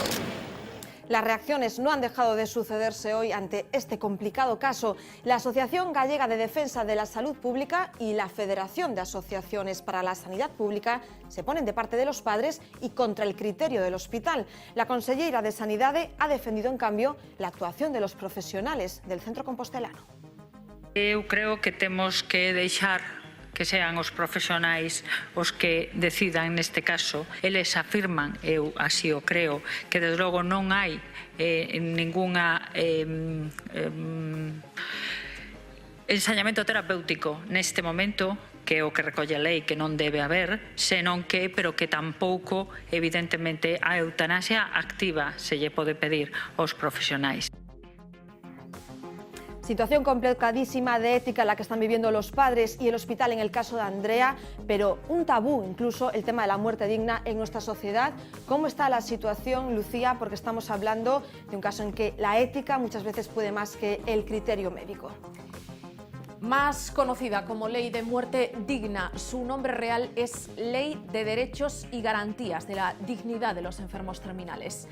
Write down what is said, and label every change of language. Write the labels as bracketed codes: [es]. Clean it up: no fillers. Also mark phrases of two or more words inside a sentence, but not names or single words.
[es] Las reacciones no han dejado de sucederse hoy ante este complicado caso. La Asociación Gallega de Defensa de la Salud Pública y la Federación de Asociaciones para la Sanidad Pública se ponen de parte de los padres y contra el criterio del hospital. La consellera de Sanidade ha defendido, en cambio, la actuación de los profesionales del centro compostelano. [gl] Eu creo que temos que deixar que sean os profesionais os que decidan neste caso. Eles afirman, eu así o creo, que desde logo non hai ninguna ensañamento terapéutico neste momento, que é o que recolle a lei, que non debe haber, senón que, pero que tampouco, evidentemente, a eutanasia activa se lle pode pedir aos profesionais. [es] Situación complicadísima de ética la que están viviendo los padres y el hospital en el caso de Andrea, pero un tabú incluso el tema de la muerte digna en nuestra sociedad. ¿Cómo está la situación, Lucía? Porque estamos hablando de un caso en que la ética muchas veces puede más que el criterio médico. Más conocida como Ley de Muerte Digna, su nombre real es Ley de Derechos y Garantías de la Dignidad de los Enfermos Terminales.